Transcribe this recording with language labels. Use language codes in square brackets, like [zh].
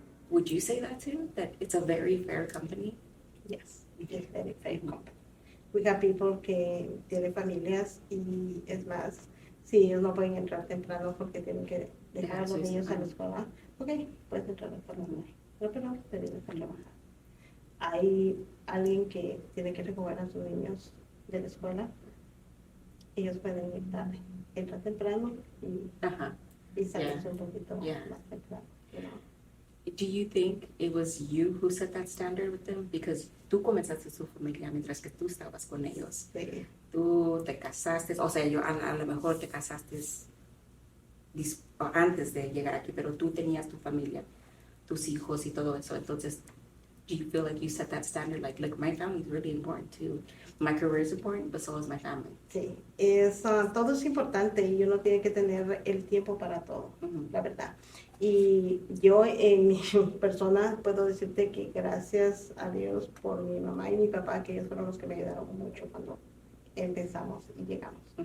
[en] Would you say that too? That it's a very fair company? Yes, it's very fair company. we have people [es] que tienen familias y es más, si ellos no pueden entrar temprano porque tienen que dejar a los niños a la escuela, ok, puedes entrar a la escuela, pero te vienes a trabajar. Hay alguien que tiene que recoger a sus niños de la escuela, ellos pueden ir tarde, entrar temprano y salirse un poquito más temprano. [en] You know? Do you think it was you who set that standard with them? Because [es] tú comenzaste su familia mientras que tú estabas con ellos. Sí. Tú te casaste, o sea, a lo mejor te casaste antes de llegar aquí, pero tú tenías tu familia, tus hijos y todo eso. Entonces, [en] do you feel like you set that standard? Like, look, my family is really important too. My career is important, but so is my family. [es] Sí, todo es importante y uno tiene que tener el tiempo para todo, la verdad. Y yo en mi persona puedo decirte que gracias a Dios por mi mamá y mi papá, que ellos fueron los que me ayudaron mucho cuando empezamos y llegamos.